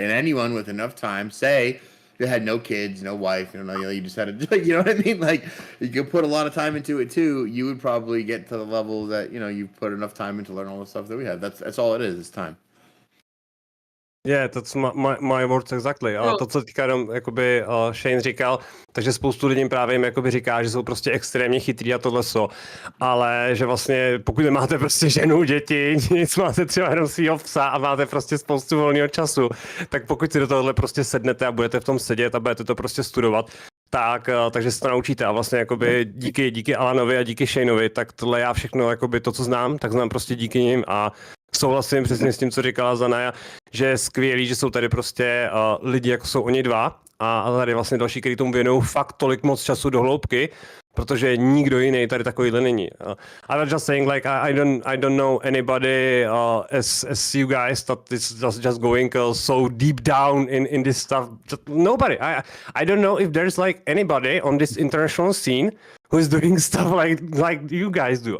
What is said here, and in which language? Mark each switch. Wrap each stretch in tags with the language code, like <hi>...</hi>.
<en>And anyone with enough time, say you had no kids, no wife, you just had to, you know what I mean? Like, you could put a lot of time into it too. You would probably get to the level that, you put enough time into learn all the stuff that we have. That's all it is. It's time. Yeah, that's my words exactly.</en> <cs>A to, co teďka jenom jakoby Shane říkal, takže spoustu lidí právě jim jakoby říká, že jsou prostě extrémně chytrý a tohle so. Ale že vlastně pokud nemáte prostě ženu, děti, nic, máte třeba jenom svýho psa a máte prostě spoustu volného času, tak pokud si do tohohle prostě sednete a budete v tom sedět a budete to prostě studovat, takže se to naučíte. A vlastně jakoby díky Alanovi a díky Shaneovi, tak tohle já všechno, jakoby to, co znám, tak znám prostě díky nim a souhlasím přesně s tím, co říkala Zanaja, že je skvělý, že jsou tady prostě lidi, jako jsou oni dva a tady vlastně další, kteří tomu věnují fakt tolik moc času do hloubky, protože nikdo jiný tady takovýhle není.</cs> <en>I was just saying, like, I don't know anybody as you guys that is just going so deep down in this stuff. Nobody. I don't know if there's like anybody on this international scene who is doing stuff like you guys do.</en>